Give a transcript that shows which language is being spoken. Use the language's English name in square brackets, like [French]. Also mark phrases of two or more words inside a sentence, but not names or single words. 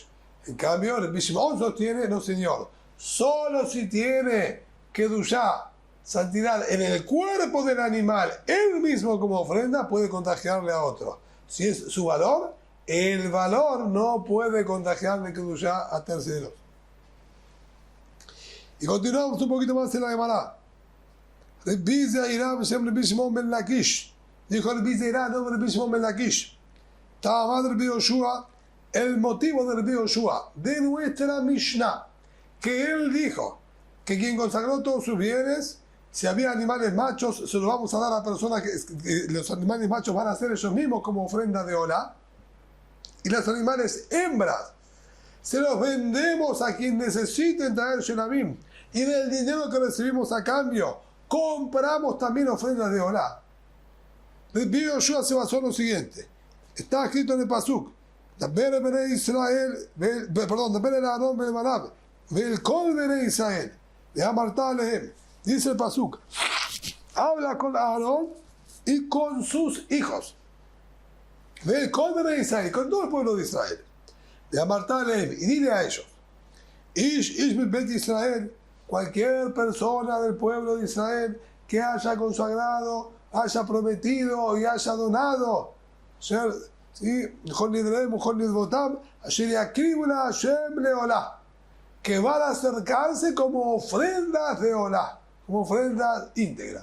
[Spanish] En cambio, el Bishimon sostiene, no señor, solo si tiene Kedushá, santidad en el cuerpo del animal, él mismo como ofrenda, puede contagiarle a otro. Si es su valor, el valor no puede contagiarle Kedushá a terceros. Y continuamos un poquito más en la Gemara. Rabbi Zeirá, Rabbi Shimon ben Lakish. Dijo Rabbi Zeirá, no Rabbi Shimon ben Lakish. Estaba Rabbi Yoshua, el motivo de Rabbi Yoshua, de nuestra Mishnah, que él dijo que quien consagró todos sus bienes, si había animales machos, se los vamos a dar a personas que los animales machos van a ser ellos mismos como ofrenda de olá, y los animales hembras se los vendemos a quien necesiten traer Shelamim, y del dinero que recibimos a cambio compramos también ofrendas de olá. Rabbi Yoshua se basó en lo siguiente. [Hebrew] Está escrito en el Pasuk: דבר בני ישראל, perdón, דבר אל אהרן ואל בניו, ואל כל בני ישראל, ואמרת אליהם. [Spanish] Dice el Pasuk: habla con Aarón y con sus hijos. [Hebrew] ואל כל בני ישראל, [Spanish] con todo el pueblo de Israel. [Hebrew] ואמרת אליהם, [Spanish] y dile a ellos: [Hebrew] איש בית ישראל, [Spanish] cualquier persona del pueblo de Israel que haya consagrado, haya prometido y haya donado, que van a acercarse como ofrendas de olá, como ofrendas íntegras.